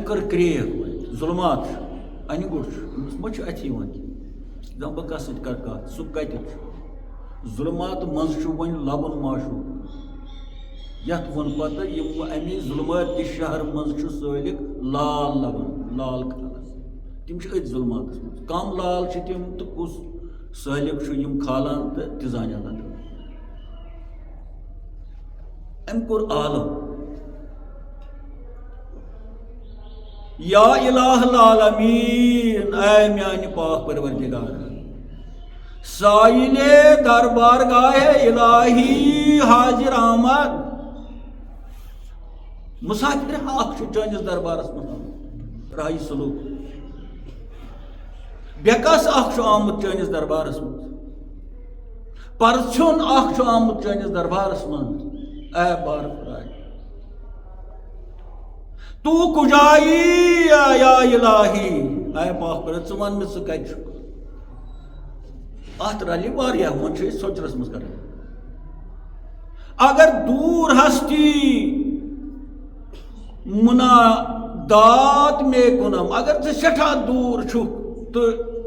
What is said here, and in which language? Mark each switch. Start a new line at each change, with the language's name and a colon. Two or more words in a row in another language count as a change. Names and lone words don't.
Kashmiri: کٔر کرٛیک وۄنۍ ظُلمات چھُ انہِ گوٚٹ چھُ أمِس ما چھُ اَتھی وۄنۍ دپان بہٕ کس سۭتۍ کرٕ کتھ سُہ کتٮ۪تھ چھُ ظُلمات منٛز چھُ وۄنۍ لبُن ماشوٗ یتھ ووٚن پتہٕ یِم امہِ ظُلمات کہِ شہر منٛز چھُ سٲلِک لال لبان لال کھالس تِم چھِ أتھۍ ظُلماتس منٛز کم لال چھِ تِم تہٕ کُس سٲلِک چھُ یِم کھالان تہٕ تہِ زانہِ اللہ تعالیٰ. أمۍ کوٚر عالم
Arabic: یا الہ العالمین
Kashmiri: اے میانہِ پاک پروردگار
Persian: سائلِ دربار گاہ الہی حاضر آمد
Kashmiri: مسافر اکھ چھُ چٲنِس دربارس منٛز راہی سلوک بیکس اکھ چھُ آمُت چٲنِس دربارس منٛز پرژھیُن اکھ چھُ آمُت چٲنِس دربارس منٛز اے بار خداے
Persian: تو کجایی یا الہی
Kashmiri: اے پاک پر ژٕ ون مےٚ ژٕ کتہِ چھُکھ اتھ رلہِ واریاہ وۄنۍ چھِ أسۍ سوچرس منٛز کران
Persian: اگر دوٗر ہستی منادات میں کنم
Kashmiri: اگر ژٕ سٮ۪ٹھاہ دوٗر چھُکھ تہٕ